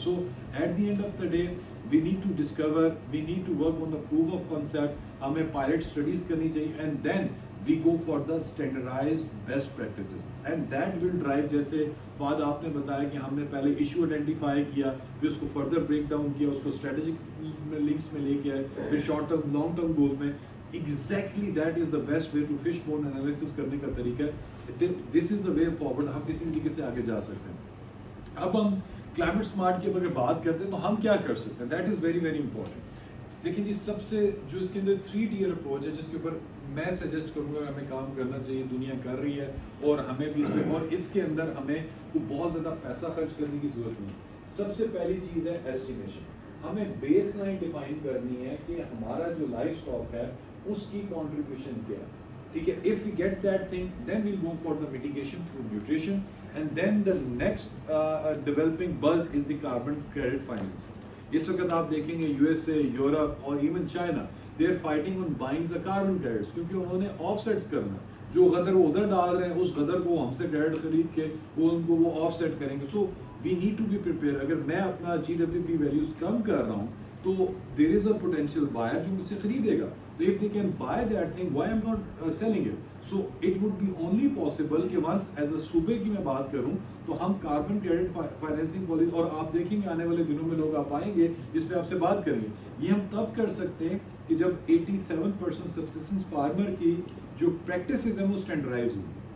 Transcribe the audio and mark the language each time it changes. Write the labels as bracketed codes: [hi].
[en] so at the end of the day we need to discover, we need to work on the proof of concept, [ur] ہمیں pilot studies کرنی چاہیے, [en] and then we go for the standardized best practices, and that will drive, [ur] جیسے بعد آپ نے بتایا کہ ہم نے پہلے ایشو آئیڈینٹیفائی کیا, پھر اس کو فردر بریک ڈاؤن کیا, اس کو اسٹریٹجک لنکس میں لے کے آئے, پھر short term long term goal میں. [en] exactly that is the best way to fish bone analysis [ur] کرنے کا طریقہ ہے. [en] this is the way forward, [ur] ہم اسی طریقے سے آگے جا سکتے ہیں. اب ہم کلائمیٹ سمارٹ کی اگر بات کرتے ہیں تو ہم کیا کر سکتے ہیں, [en] That is very very important. [ur] دیکھیں جی, سب سے جو اس کے اندر 3 ٹیئر اپروچ ہے, جس کے اوپر میں سجیسٹ کروں گا ہمیں کام کرنا چاہیے, دنیا کر رہی ہے اور ہمیں بھی اس میں, اور اس کے اندر ہمیں کو بہت زیادہ پیسہ خرچ کرنے کی ضرورت نہیں. سب سے پہلی چیز ہے ایسٹیمیشن. ہمیں بیس لائن ڈیفائن کرنی ہے کہ ہمارا جو لائف اسٹاک ہے اس کی کنٹریبیوشن کیا ہے, ٹھیک ہے. [en] if we get that thing, then we'll go for the mitigation through nutrition, and then the next developing buzz is the carbon credit financing. [ur] اس وقت آپ دیکھیں گے یو ایس اے, یورپ اور even China, [en] they are fighting on buying the carbon credits, [ur] کیونکہ انہوں نے of seats کرنا, جو غدر وہ ادھر ڈال رہے ہیں اس غدر کو ہم سے کریڈٹ خرید کے وہ ان کو وہ آف سیٹ کریں گے. [en] So we need to be prepare. [ur] اگر میں اپنا GWP ویلیوز کم کر رہا ہوں تو [en] there is a potential buyer [ur] جو مجھ سے خریدے گا. [en] So if they can buy that thing, why I'm not selling it? So it would be only possible [ur] کہ once as a صوبے کی میں بات کروں تو ہم کاربن کریڈٹ فائنینسنگ پالیسی, اور آپ دیکھیں گے آنے والے دنوں میں لوگ آپ آئیں گے جس پہ آپ سے بات کریں گے, یہ ہم تب کر سکتے ہیں کہ جب 87% سبسسٹنس فارمر کی جو پریکٹسز ہیں وہ اسٹینڈرڈائز ہوں,